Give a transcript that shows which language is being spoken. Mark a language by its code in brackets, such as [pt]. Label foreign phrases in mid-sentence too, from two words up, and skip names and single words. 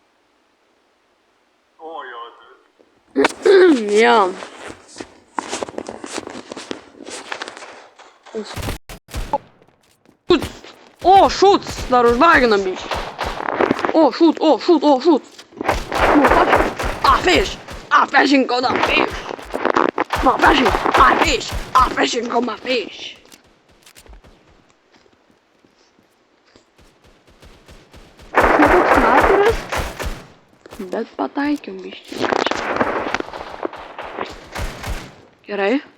[lt] Jo. O, šūts! Dar užvagina biški. O, šūt! [en] Fish! Fishing on a fish! No, fishing on my fish! [lt] Toks mataras, bet pataikiau biškį. Gerai.